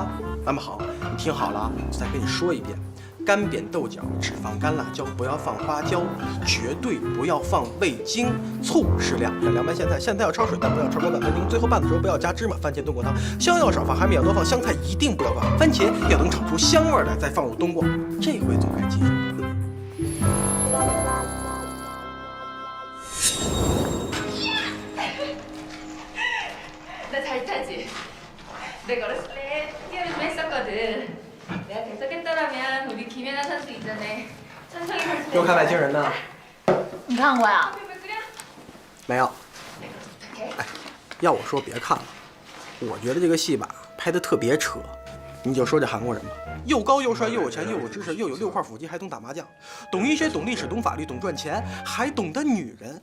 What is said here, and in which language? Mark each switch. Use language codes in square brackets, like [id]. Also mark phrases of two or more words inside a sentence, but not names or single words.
[zh] 那么好，你听好了，再跟你说一遍。干煸豆角只放干辣椒，不要放花椒，绝对不要放味精，醋适量。凉拌咸菜，咸菜要焯水，但不要超过2分钟。最后拌的时候不要加芝麻、番茄、冬瓜汤。香要少放，海米要多放，香菜一定不要放。番茄要能炒出香味来，再放入冬瓜。这回总该记住了。 [ko] 나 잘 타지? 내가 어렸을 때 뛰어를 좀 했었거든. 내가 계속했더라면 우리 김연아 선수 이전에 천성이 선수 [zh] 又看外星人呢？你看过呀？没有。哎，要我说别看了，我觉得这个戏吧拍的特别扯。你就说这韩国人吧，又高又帅又有钱又有知识又有6块腹肌，还懂打麻将，懂医学懂历史懂法律懂赚钱，还懂得女人。